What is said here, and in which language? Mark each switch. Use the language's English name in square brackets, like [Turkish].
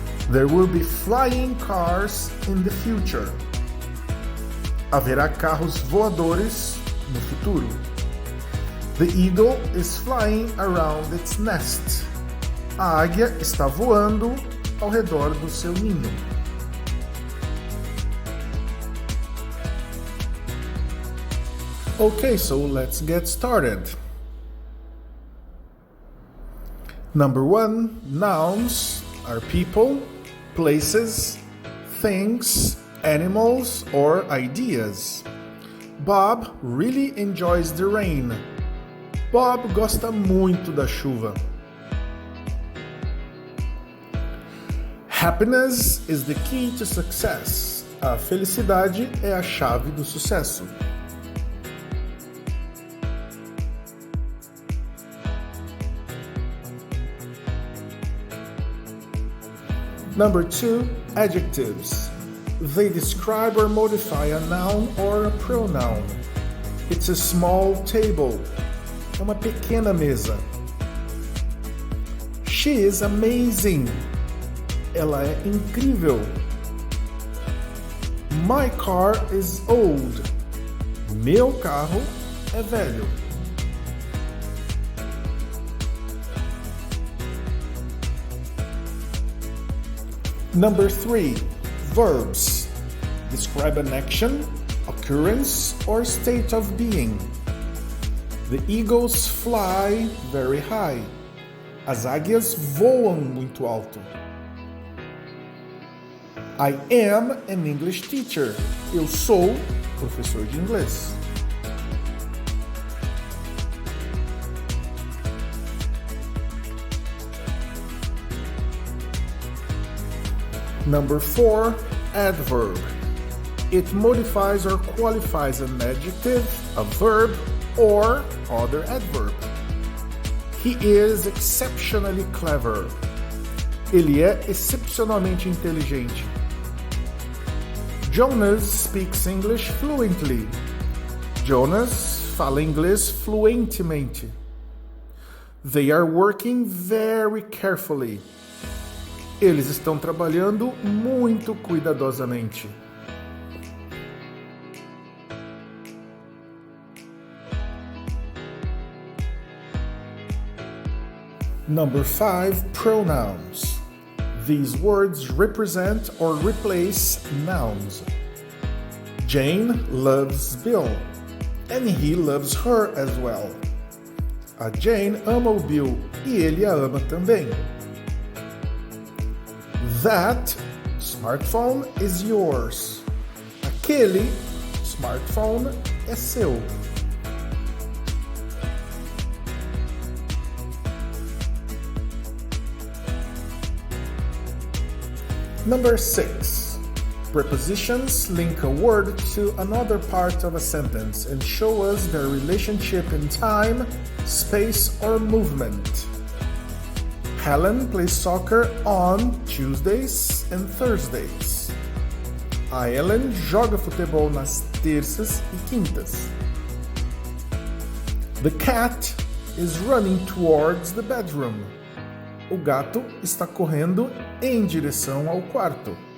[English] There will be flying cars in the future. [Portuguese] Haverá carros voadores no futuro. [English] The eagle is flying around its nest. [Portuguese] A águia está voando ao redor do seu ninho. [English] Okay, so let's get started. Number 1, nouns are people, places, things, animals, or ideas. Bob really enjoys the rain. [Portuguese] Bob gosta muito da chuva. [English] Happiness is the key to success. [Portuguese] A felicidade é a chave do sucesso. [English] Number 2, adjectives. They describe or modify a noun or a pronoun. It's a small table. [Portuguese] É uma pequena mesa. [English] She is amazing. [Portuguese] Ela é incrível. [English] My car is old. [Portuguese] Meu carro é velho. [English] Number 3, verbs. Describe an action, occurrence, or state of being. The eagles fly very high. [Portuguese] As águias voam muito alto. [English] I am an English teacher. [Portuguese] Eu sou professor de inglês. [English] Number 4, adverb. It modifies or qualifies an adjective, a verb, or other adverb. He is exceptionally clever. [Portuguese] Ele é excepcionalmente inteligente. [English] Jonas speaks English fluently. [Portuguese] Jonas fala inglês fluentemente. [English] They are working very carefully. [Portuguese] Eles estão trabalhando muito cuidadosamente. [English] Number 5, pronouns. These words represent or replace nouns. Jane loves Bill, and he loves her as well. [Portuguese] A Jane ama o Bill e ele a ama também. [English] That smartphone is yours. [Portuguese] Aquele smartphone é seu. [English] Number 6. Prepositions link a word to another part of a sentence and show us their relationship in time, space, or movement. Helen plays soccer on Tuesdays and Thursdays. [Portuguese] A Ellen joga futebol nas terças e quintas. [English] The cat is running towards the bedroom. [Portuguese] O gato está correndo em direção ao quarto.